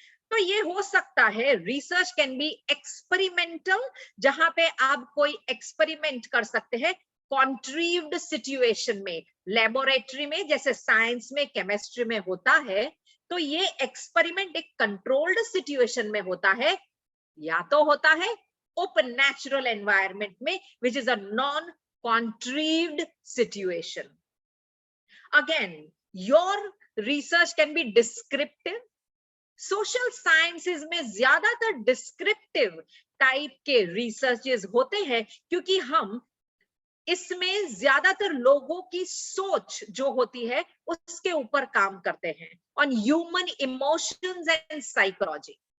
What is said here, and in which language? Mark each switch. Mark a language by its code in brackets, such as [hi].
[hi] तो ये हो सकता है [en] research can be experimental, [hi] जहां पे आप कोई एक्सपेरिमेंट कर सकते हैं कॉन्ट्रीव्ड सिचुएशन में, लेबोरेटरी में, जैसे साइंस में, केमिस्ट्री में होता है। तो ये एक्सपेरिमेंट एक कंट्रोल्ड सिचुएशन में होता है, या तो होता है ओपन नेचुरल एनवायरनमेंट में, [en] Which is a non contrived situation. Again, your research can be descriptive. [hi] Social sciences में ज्यादातर descriptive type के researches होते हैं, क्योंकि हम इसमें ज्यादातर लोगों की सोच जो होती है उसके ऊपर काम करते हैं, [en] on human emotions and psychology.